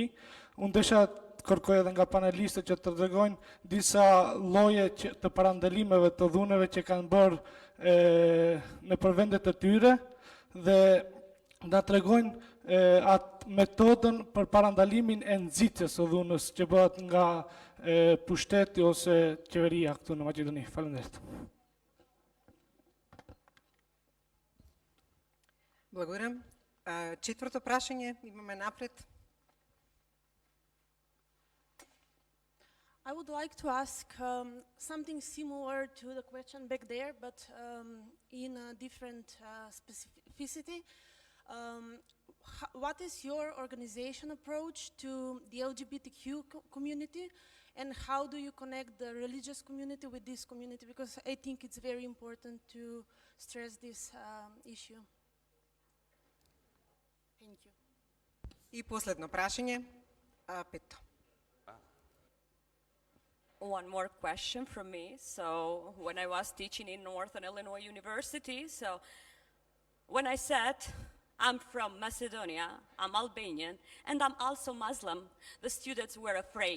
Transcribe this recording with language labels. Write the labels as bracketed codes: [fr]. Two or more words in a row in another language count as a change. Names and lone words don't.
[sq] Unë desha kërkoj edhe nga panelistët që të tregojnë disa lloje të parandalimeve të dhuneve që kanë bërë në përvendet e tyre dhe na tregojnë atë metodën për parandalimin e nxitjes së dhunës që bëhet nga pushteti ose qeveria këtu në Maqedoni. Faleminderit. [mk] Благодарам. Четврто прашање имаме напред. [en] I would like to ask something similar to the question back there, but in a different specificity. What is your organization approach to the LGBTQ community, and how do you connect the religious community with this community? Because I think it's very important to stress this issue. Thank you. [mk] И последно прашање, пето. [en] One more question from me. So when I was teaching in Northern Illinois University, so when I said I'm from Macedonia, I'm Albanian, and I'm also Muslim, the students were afraid.